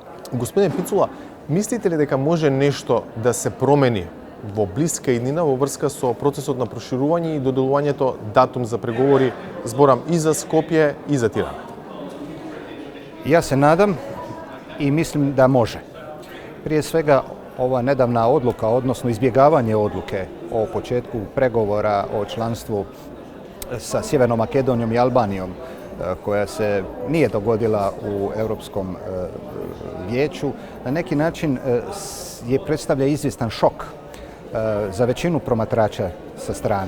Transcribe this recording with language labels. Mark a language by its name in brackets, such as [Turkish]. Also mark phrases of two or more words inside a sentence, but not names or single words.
[Macedonian] Господине Пицула, мислите ли дека може нешто да се промени во блиска иднина во врска со процесот на проширување и доделувањето датум за преговори, зборам и за Скопје и за Тирана? [Croatian] Ja se nadam i mislim da može. Prije svega ova nedavna odluka, odnosno izbjegavanje odluke o početku pregovora o članstvu sa Sjevernom Makedonijom i Albanijom, koja se nije dogodila u Europskom vijeću, na neki način predstavlja izvjestan šok za većinu promatrača sa strane.